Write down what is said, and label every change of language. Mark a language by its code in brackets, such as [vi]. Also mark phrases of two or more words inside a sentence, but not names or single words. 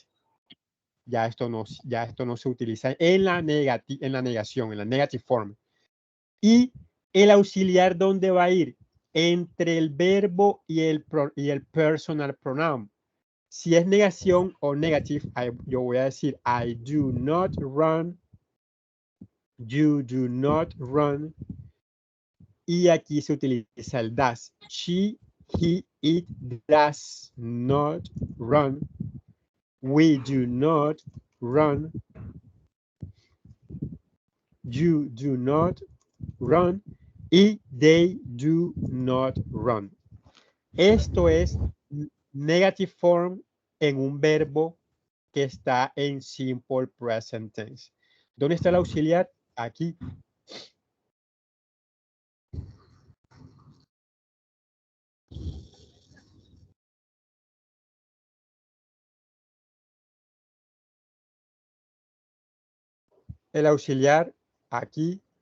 [es] Ya esto no se utiliza en la negación, en la [en] negative form. [es] Y el auxiliar, ¿dónde va a ir? Entre el verbo y el [en] personal pronoun. [es] Si es negación o negative, yo voy a decir [en] I do not run, you do not run. [es] Y aquí se utiliza el does. [en] She, he, it does not run. We do not run. You do not run. Y they do not run. [es] Esto es [en] negative form [es] en un verbo que está en [en] simple present tense. [es] ¿Dónde está el auxiliar? Aquí. El auxiliar aquí.